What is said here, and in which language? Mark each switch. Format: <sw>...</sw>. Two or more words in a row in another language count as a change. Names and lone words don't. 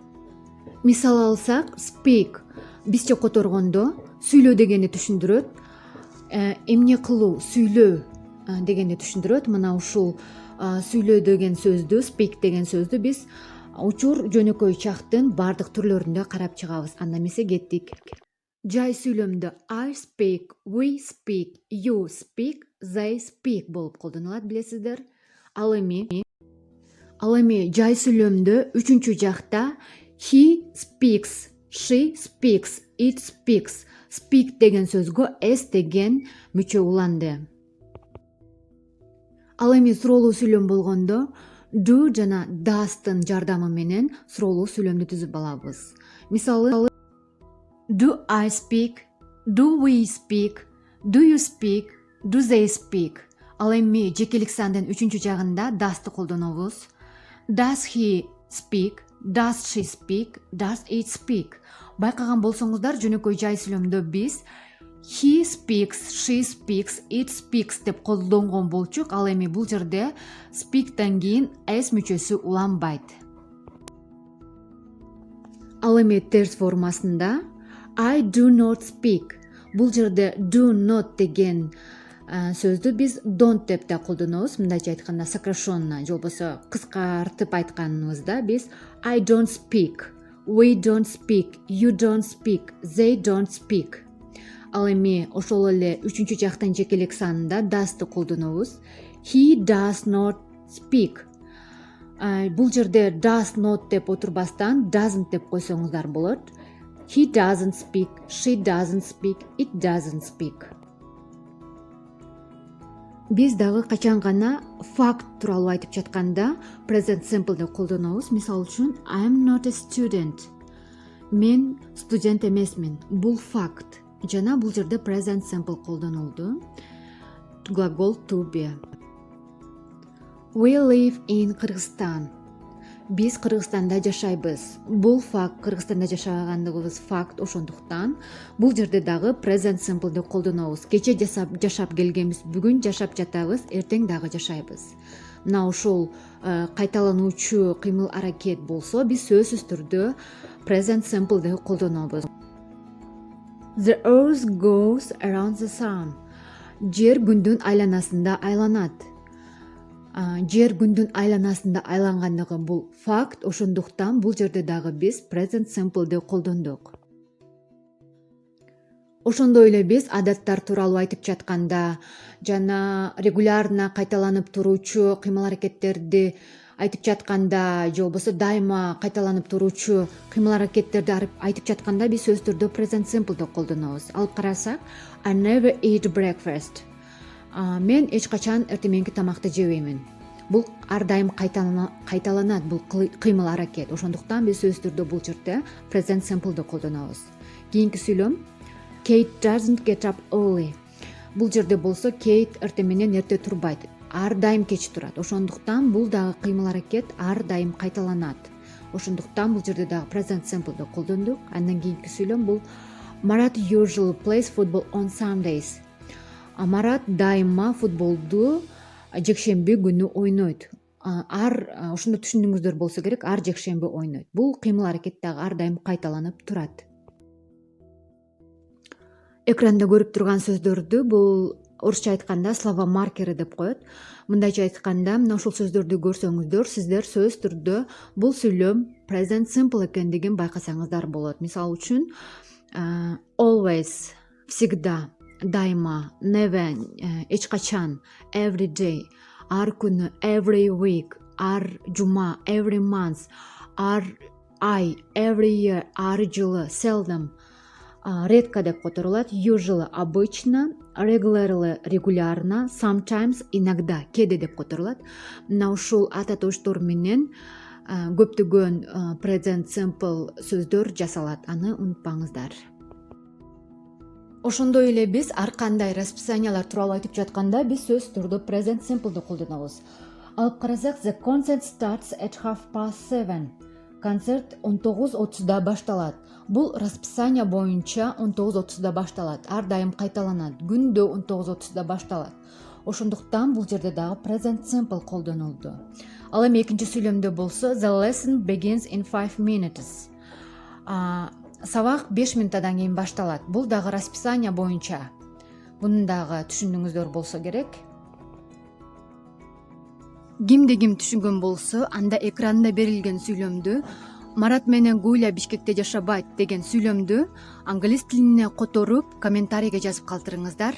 <ky>Мисал алсак, speak бизче которгондо сүйлөө дегенди түшүндүрөт. Эмне кылуу, сүйлөө дегенди түшүндүрөт. Мына ушул сүйлөө деген сөздү, speak деген сөздү биз учур жөнөкөй чактын бардык түрлөрүндө карап чыгабыз. Анда эмесе кеттик. Жай сүйлөмдө</ky> <en>I speak, we speak, you speak, they speak</en> <ky>болуп колдонулат, билесиздер. Ал эми жай сүйлөмдө үчүнчү жакта</ky> <en>he speaks, she speaks, it speaks.</en> <ky>Speak деген сөзгө s деген мүчө уланды. Ал эми суроолуу сүйлөм болгондо do жана does'тын жардамы менен суроолуу сүйлөмдү түзүп алабыз.</ky> <en>Мисалы do I speak, do we speak, do you speak, do they speak.</en> <ky>Ал эми жекелик сандын үчүнчү жагында does'ты колдонобуз.</ky> <en>Does he speak, does she speak, does it speak.</en> <ky>Байкаган болсоңуздар, жөнөкөй жай сүйлөмдө биз</ky> <en>he speaks, she speaks, it speaks</en> <ky>деп колдонгон болчук. Ал эми бул жерде speak'тан кийин s мүчөсү уланбайт. Ал эми терс формасында</ky> <en>I do not speak.</en> <ky>Бул жерде</ky> <en>do not</en> <ky>деген сөздү биз don't деп да колдонобуз. Мындайча айтканда сокращенно, же болбосо кыскартып айтканыбызда биз</ky> <en>I don't speak, we don't speak, you don't speak, they don't speak.</en> <ky>Ал эми ошол эле үчүнчү жактын жекелик санында does'ты колдонобуз.</ky> <en>He does not speak.</en> <ky>Бул жерде</ky> <en>does not</en> <ky>деп отурбастан doesn't деп койсоңуздар болот.</ky> <en>He doesn't speak, she doesn't speak, it doesn't speak.</en> <ky>Биз дагы качан гана факт тууралуу айтып жатканда</ky> <en>present simple'ды</en> <ky>колдонобуз. Мисалы үчүн</ky> <en>I'm not a student.</en> <ky>Мен студент эмесмин. Бул факт. Жана бул жерде</ky> <en>present simple</en> <ky>колдонулду.</ky> <en>Глагол to be. We live in Кыргызстан.</en> <ky>Биз Кыргызстанда жашайбыз. Бул факт, Кыргызстанда жашагандыгыбыз факт, ошондуктан бул жерде дагы</ky> <en>present simple'ды</en> <ky>колдонобуз. Кече жашап келгенбиз, бүгүн жашап жатабыз, эртең дагы жашайбыз. Мына ошол кайталануучу кыймыл аракет болсо, биз сөзсүз түрдө</ky> <en>present simple'ды</en> <ky>колдонобуз.</ky> <en>The earth goes around the sun.</en> <ky>Жер күндүн айланасында айланат. Жер күндүн айланасында айлангандыгы бул факт, ошондуктан бул жерде дагы биз</ky> <en>present simple'ды</en> <ky>колдондук. Ошондой эле биз адаттар тууралуу айтып жатканда жана регулярно кайталанып туруучу кыймыл аракеттерди айтып жатканда же болбосо дайыма кайталанып туруучу кыймыл аракеттерди айтып жатканда биз сөзсүз түрдө</ky> <en>present simple'ду</en> <ky>колдонобуз. Алып карасак,</ky> <en>I never eat breakfast.</en> <ky>Мен эч качан эртеменки тамакты жебеймин. Бул ар дайым кайталанат, бул кыймыл аракет. Ошондуктан биз сөзсүз түрдө бул жерде</ky> <en>present simple'ду</en> <ky>колдонобуз. Кийинки сүйлөм</ky> <en>Kate doesn't get up early.</en> <ky>Бул жерде болсо Kate эртең менен эрте турбайт. Ар дайым кеч турат. Ошондуктан бул дагы кыймыл аракет ар дайым кайталанат. Ошондуктан бул жерде дагы</ky> <en>present simple'ду</en> <ky>колдондук. Андан кийинки сүйлөм бул</ky> <en>Marat usually plays football on Sundays.</en> <ky>Марат дайыма футболду жекшемби күнү ойнойт. Ошондо түшүндүңүздөр болсо керек, ар жекшемби ойнойт. Бул кыймыл аракет дагы ар дайым кайталанып турат. Экранда көрүп турган сөздөрдү бул орусча айтканда</ky> <ru>слова маркери</ru> <ky>деп коет. Мындайча айтканда, мына ушул сөздөрдү көрсөңүздөр, сиздер сөз түрдө бул сүйлөм</ky> <en>present simple</en> <ky>экендигин байкасаңыздар болот. Мисалы үчүн always, всегда, дайыма, never, эч качан,</ky> <en>every day,</en> <ky>ар күнү,</ky> <en>every week,</en> <ky>ар жума,</ky> <en>every month,</en> <ky>ар ай,</ky> <en>every year,</en> <ky>ар жылы, seldom, редко деп которулат,</ky> <en>usually обычно, regularly регулярно, sometimes иногда,</en> <ky>кээде деп которулат. Мына ушул ата тоштор менен көптөгөн</ky> <en>present simple</en> <ky>сөздөр жасалат. Аны унутпаңыздар. Ошондой эле биз ар кандай расписаниялар тууралуу айтып жатканда биз сөз түрдө</ky> <en>present simple'ду</en> <ky>колдонобуз. Алып карасак,</ky> <en>the concert starts at 7:30.</en> <ky>Концерт 19:30да башталат. Бул расписание боюнча 19:30да башталат. Ар дайым кайталанат. Күндө 19:30да башталат. Ошондуктан бул жерде дагы</ky> <en>present simple</en> <ky>колдонулду. Ал эми экинчи сүйлөмдө болсо</ky> <en>the lesson begins in 5 minutes.</en> <ky>Сабак 5 минуттан кийин башталат. Бул дагы расписание боюнча. Муну дагы түшүндүңүздөр болсо керек. Кимде ким түшүнгөн болсо, анда экранда берилген сүйлөмдү Марат менен Гуля Бишкекте жашабайт деген сүйлөмдү англис тилине которуп, комментарийге жазып калтырыңыздар.</ky>